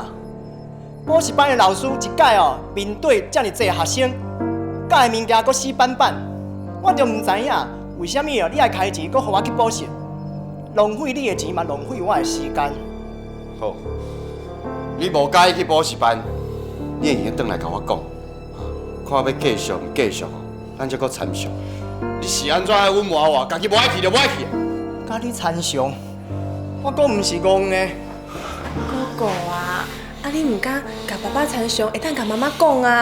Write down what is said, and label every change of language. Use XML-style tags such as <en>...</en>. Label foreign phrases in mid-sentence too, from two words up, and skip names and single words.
<nan>补习班的老师一届哦，面对遮尔济学生，教的物件阁死板板，我就毋知影为什么哦你爱开钱，阁互我去补习，浪费你的钱嘛，浪费我的时间。好，你无介意去补习班，你会用转来甲我讲，看要继续毋继续，咱才阁参详。你是安怎爱阮娃娃，家己无爱去就无爱去。甲你参详，我阁毋是戆的。哥哥啊，啊你毋敢甲爸爸参详，会当甲妈妈讲啊。</nan>